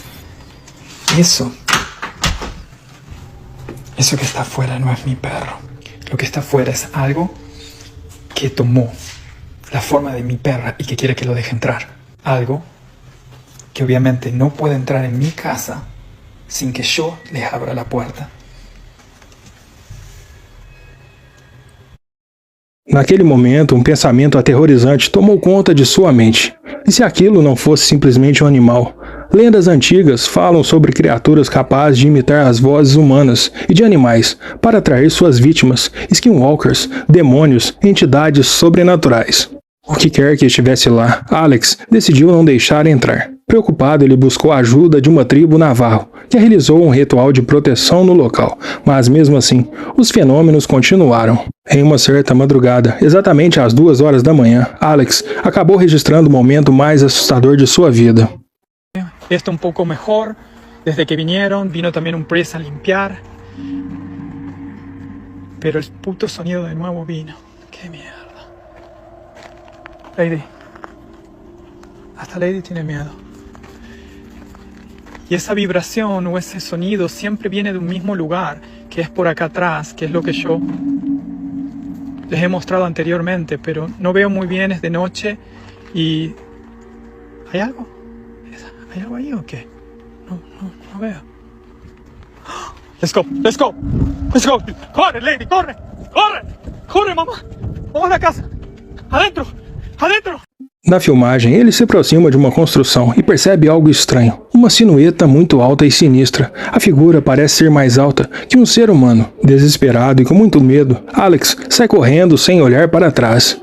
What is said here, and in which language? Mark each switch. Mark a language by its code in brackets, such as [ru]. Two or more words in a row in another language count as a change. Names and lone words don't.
[es] Eso que está afuera no es mi perro. Lo que está afuera es algo que tomó la forma de mi perra y que quiere que lo deje entrar. Algo que obviamente no puede entrar en mi casa sin que yo les abra la puerta. [pt] Naquele momento, um pensamento aterrorizante tomou conta de sua mente. E se aquilo não fosse simplesmente um animal? Lendas antigas falam sobre criaturas capazes de imitar as vozes humanas e de animais para atrair suas vítimas, skinwalkers, demônios, entidades sobrenaturais. O que quer que estivesse lá, Alex decidiu não deixar entrar. Preocupado, ele buscou a ajuda de uma tribo navarro, que realizou um ritual de proteção no local, mas mesmo assim, os fenômenos continuaram. Em uma certa madrugada, exatamente às 2 horas da manhã, Alex acabou registrando o momento mais assustador de sua vida. [es] Esto un poco mejor. Desde que vinieron, vino también un presa a limpiar. Pero el puto sonido de nuevo vino. ¡Qué mierda! Lady. Hasta Lady tiene miedo. Y esa vibración o ese sonido siempre viene de un mismo lugar, que es por acá atrás, que es lo que yo les he mostrado anteriormente, pero no veo muy bien, es de noche y... ¿Hay algo? ¿Hay algo ahí o qué? No veo. [en] Let's go, let's go, let's go. [es] Corre, Lady, corre, corre, corre, mamá. Vamos a la casa. Adentro, adentro. [pt] Na filmagem, ele se aproxima de uma construção e percebe algo estranho. Uma silhueta muito alta e sinistra. A figura parece ser mais alta que um ser humano. Desesperado e com muito medo, Alex sai correndo sem olhar para trás.